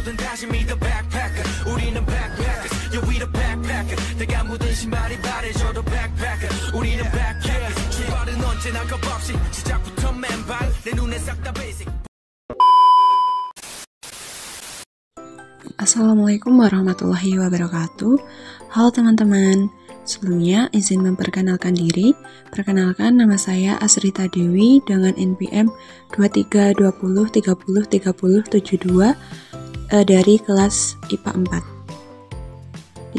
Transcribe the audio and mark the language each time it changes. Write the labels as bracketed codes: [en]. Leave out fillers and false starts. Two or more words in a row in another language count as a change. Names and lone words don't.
[ko] 다시 믿어 backpacker 우리는 [en] backpackers yeah we the backpacker [ko] 내가 묻은 신발이 바래져도 backpacker 우리는 backpackers 출발은 언제나 겁없이 시작부터 맨발 내 눈에 싹 다 basic. [ar] السلام عليكم ورحمة الله وبركاته. [id] Halo teman-teman, sebelumnya izin memperkenalkan diri. Perkenalkan, nama saya Asrita Dewi dengan NPM 2320303072 dari kelas IPA 4.